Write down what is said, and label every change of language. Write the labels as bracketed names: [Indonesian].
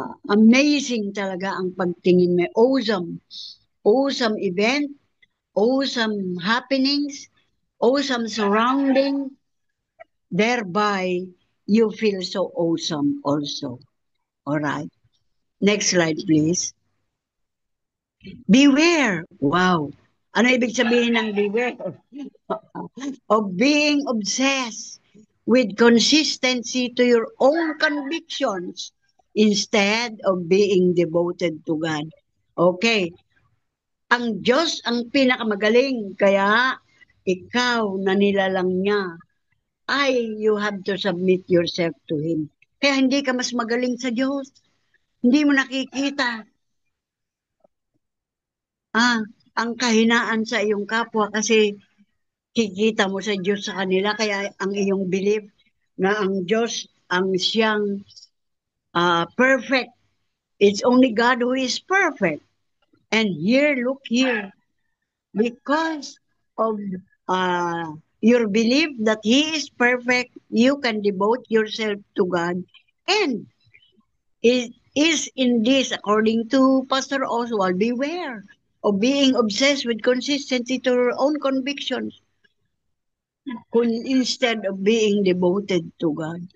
[Filipino] Amazing talaga ang pagtingin mo. [English] Awesome. Awesome event. Awesome happenings. Awesome surrounding. Thereby, you feel so awesome also. All right. Next slide, please. Beware. Wow. [Filipino] Ano ibig sabihin ng beware? [English] Of being obsessed with consistency to your own convictions instead of being devoted to God. Okay. [Filipino] Ang Diyos ang pinakamagaling. Kaya ikaw na nilalang niya ay [English] you have to submit yourself to Him. [Filipino] Kaya hindi ka mas magaling sa Diyos. Hindi mo nakikita ang kahinaan sa iyong kapwa kasi kikita mo sa Diyos sa kanila. Kaya ang iyong belief na ang Diyos ang siyang perfect. [English] It's only God who is perfect. And here, look here, because of your belief that He is perfect, you can devote yourself to God. And it is in this, according to Pastor Oswald, beware of being obsessed with consistency to your own convictions instead of being devoted to God.